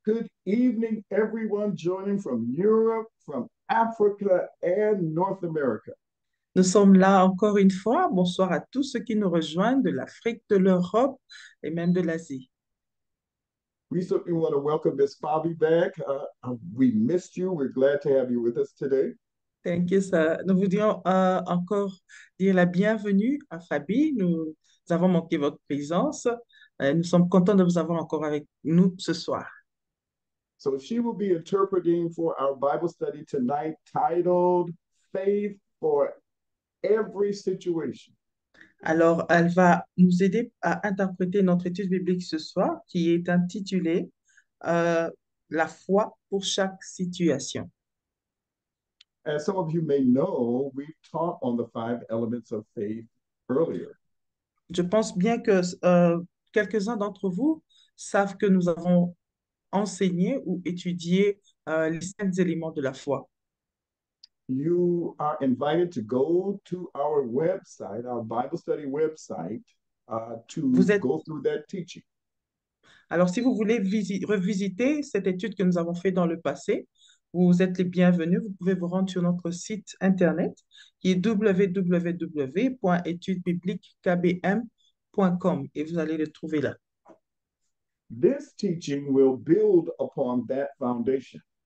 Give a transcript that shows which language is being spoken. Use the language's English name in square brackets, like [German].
[English] Good evening, everyone joining from Europe, from Africa, and North America. [French] Nous sommes là encore une fois. Bonsoir à tous ceux qui nous rejoignent de l'Afrique, de l'Europe et même de l'Asie. [English] We certainly want to welcome Miss Fabi back. We missed you. We're glad to have you with us today. Thank you, sir. [French] Nous voudrions encore dire la bienvenue à Fabi. Nous avons manqué votre présence. Nous sommes contents de vous avoir encore avec nous ce soir. [English] So she will be interpreting for our Bible study tonight titled Faith for Every Situation. [French] Alors, elle va nous aider à interpréter notre étude biblique ce soir qui est intitulée La foi pour chaque situation. [English] As some of you may know, we've taught on the five elements of faith earlier. [French] Je pense bien que quelques-uns d'entre vous savent que nous avons enseigné ou étudié les cinq éléments de la foi. [English] You are invited to go to our website, our Bible study website, to [French] Vous êtes, [English] go through that teaching. [French] alors, si vous voulez revisiter cette étude que nous avons faite dans le passé, vous êtes les bienvenus. Vous pouvez vous rendre sur notre site internet qui est www.étudebibliquekbm.com et vous allez le trouver là. [English] This teaching will build upon that foundation.